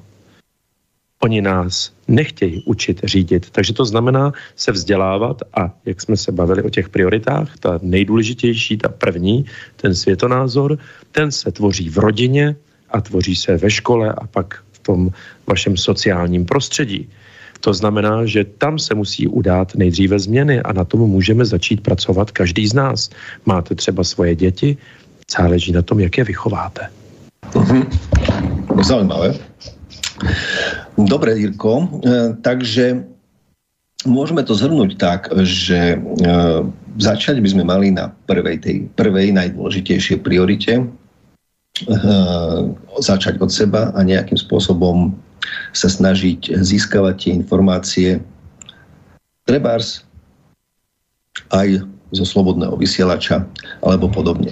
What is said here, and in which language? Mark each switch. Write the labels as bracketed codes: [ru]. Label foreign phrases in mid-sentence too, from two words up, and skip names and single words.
[cs] Oni nás nechtějí učit řídit, takže to znamená se vzdělávat a jak jsme se bavili o těch prioritách, ta nejdůležitější, ta první, ten světonázor, ten se tvoří v rodině a tvoří se ve škole a pak v tom vašem sociálním prostředí. To znamená, že tam se musí udát nejdříve změny a na tom můžeme začít pracovat každý z nás. Máte třeba svoje děti, záleží na tom, jak je vychováte. [sk] Zaujímavé. Dobre, Jirko, takže môžeme to zhrnúť tak, že začať by sme mali na prvej najdôležitejšej priorite, začať od seba a nejakým spôsobom sa snažiť získavať tie informácie trebárs aj zo slobodného vysielača alebo podobne.